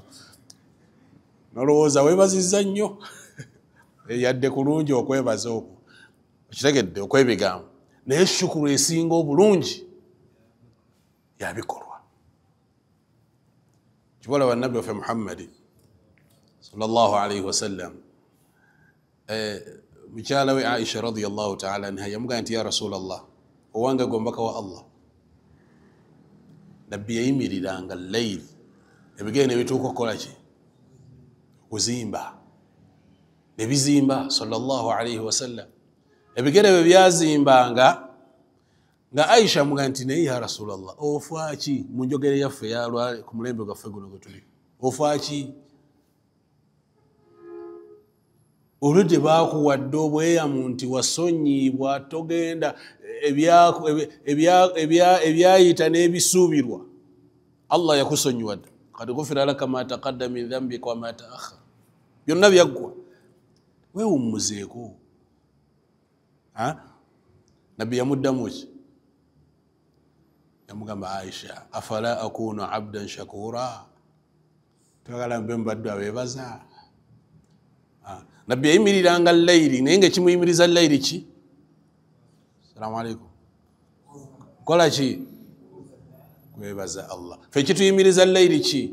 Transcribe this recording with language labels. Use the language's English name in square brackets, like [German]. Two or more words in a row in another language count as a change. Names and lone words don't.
[Ganda] Nolowooza weebazizza nnyo. Yadde kulungi okwebaza okwo. Okitegedde okwebigambo. Naye shukuru esinga obulungi ya bikolwa. Kibola wa nabbi waffe Muhammad [Arabic] صلى الله عليه وسلم, [Ganda] mukyala we Aisha [Arabic] رضي الله تعالى عنها [Ganda] yamugamba nti [Arabic] يا رسول الله, [Ganda] owange gombaka wa Allah. Nabbi yayimiriranga layiri, ebigere ne bituuka okukola ki? Kuzimba. Ne bizimba [Arabic] صلى الله عليه وسلم. [Ganda] Ebigere bwe byazimbanga nga Aisha amugamba nti naye [Arabic] يا رسول الله, [Ganda] ofa ki mu njogere yaffe yalwa ku mulembe gwaffe guno gwe tuli? Ofa ki? Oludde baakuwadde obweyamu nti wasonyiibwa, togenda ebyayita n'ebisuubirwa. Allah yakusonyiwadde. [Arabic] قد غفر لك ما تقدم من ذنبك وما تأخر. [Ganda] Byonna byaggwa. Weewummuzeeko. Nabbi yamuddamu ki? Yamugamba Aisha, [Arabic] أفلا أكون عبدا شكورا. [Ganda] Twagala mbe mbaddu abeebaza. Nabbi yayimiriranga layiri, naye ng'ekimuyimiriza layiri ki? [Arabic] السلام عليكم. [Ganda] Kola ki? Kwebaza Allah. Ffe kituyimiriza layiri ki?